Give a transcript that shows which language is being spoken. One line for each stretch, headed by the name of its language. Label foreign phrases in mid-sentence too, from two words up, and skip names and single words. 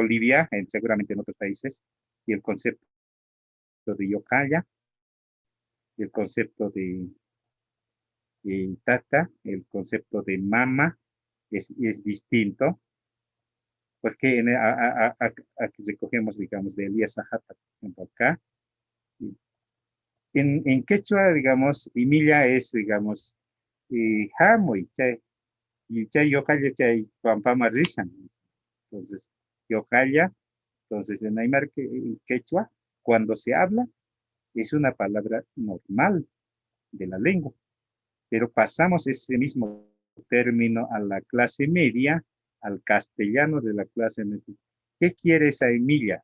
Spanish: Bolivia, seguramente en otros países, y el concepto concepto de yokaya, el concepto de tata, el concepto de mama es distinto, porque aquí recogemos, digamos, de Elías Ajata, por ejemplo, acá. En quechua, digamos, Emilia es, digamos,
Quechua: jamoy, y chay yokaya, chay pampama rishan.
Spanish: Entonces, yokaya, entonces en Aymara, en quechua, cuando se habla, es una palabra normal de la lengua, pero pasamos ese mismo término a la clase media, al castellano de la clase media. ¿Qué quiere esa Emilia?